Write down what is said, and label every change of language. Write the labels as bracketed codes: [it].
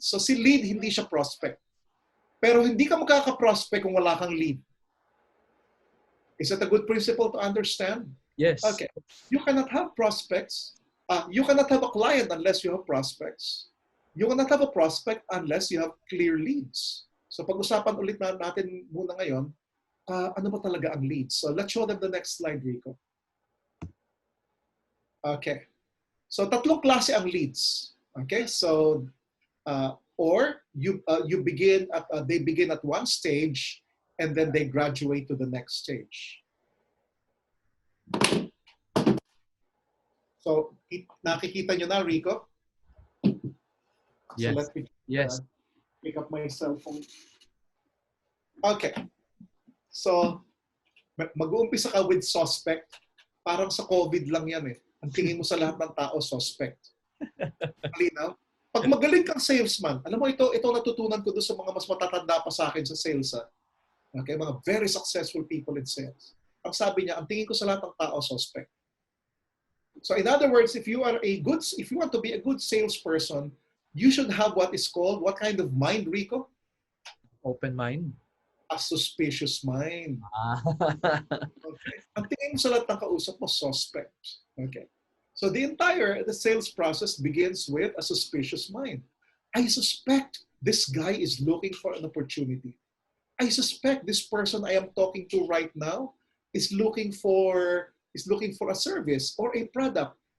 [tl] So si lead, hindi siya prospect. Pero hindi ka makaka-prospect kung wala kang lead. [en] Is that a good principle to understand? Yes. Okay. You cannot have prospects. You cannot have a client unless you have prospects. You cannot have a prospect unless you have clear leads. [tl] So pag-usapan ulit natin muna ngayon, ano ba talaga ang leads? [en] So let's show them the next slide, Rico. [tl] Okay. So tatlong klase ang leads. Okay? [en] So or you begin at they begin at one stage and then they graduate to the next stage. [tl] So nakikita nyo na, Rico? So [en] Yes. let me pick up my cell phone. [tl] Okay. So, mag-uumpisa ka with suspect. Parang sa COVID lang yan eh. Ang tingin mo sa lahat ng tao, suspect. Malinaw? Pag magaling kang salesman, alam mo ito natutunan ko doon sa mga mas matatanda pa sa akin sa sales. [en] Okay, mga very successful people in sales. [tl] Ang sabi niya, ang tingin ko sa lahat ng tao, suspect. [en] So in other words, if you want to be a good salesperson, you should have what kind of mind, Rico? Open mind. A suspicious mind. Okay. [tl] Ang tingin mo sa lahat ng kausap mo, suspect. [en] Okay. So the sales process begins with a suspicious mind. I suspect this guy is looking for an opportunity. I suspect this person I am talking to right now is looking for a service or a product.